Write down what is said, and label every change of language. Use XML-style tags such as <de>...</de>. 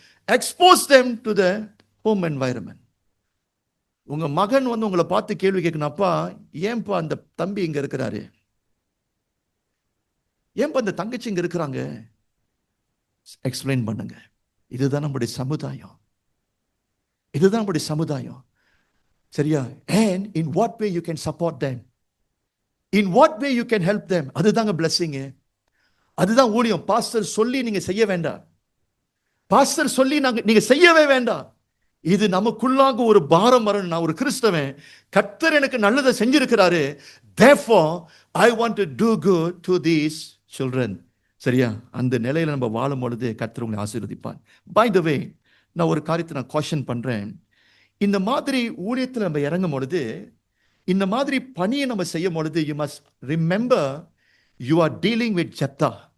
<en>Expose them to the home environment.</en> <ta>உங்க மகன் வந்து உங்களை பார்த்து கேள்வி கேட்கணும், அப்பா ஏன்பா அந்த தம்பி இங்க இருக்கிறாரு, ஏன்பா அந்த தங்கச்சி இங்க இருக்கிறாங்க, எக்ஸ்பிளைன் பண்ணுங்க. இதுதான் நம்முடைய சமுதாயம், இதுதான் நம்முடைய சமுதாயம். சரியா?</ta> <en>And in what way you can support them, in what way you can help them.</en> <ta>அதுதாங்க blessing, அதுதான் ஊழியம். பாஸ்டர் சொல்லி நீங்க செய்ய வேண்டாம், பாஸ்டர் சொல்லி நீங்க செய்யவே வேண்டாம். இது நமக்குள்ளாக ஒரு பாரம் வரணும். நான் ஒரு கிறிஸ்தவன், கர்த்தர் எனக்கு நல்லதை செஞ்சிருக்கிறாரு,</ta> <en>therefore I want to do good to these children.</en> <ta>சரியா? அந்த நிலையில நம்ம வாழும் பொழுது கர்த்தர் உங்களை ஆசீர்வதிப்பார்.</ta> <en>By the way,</en> <ta>நான் ஒரு காரியத்தை நான் காஷன் பண்றேன். இந்த மாதிரி ஊழியத்தில் நம்ம இறங்கும் பொழுது, இந்த மாதிரி பணியை நம்ம செய்யும் பொழுது,</ta> <en>you must remember you are dealing with</en> <ta>Jephthah.</ta>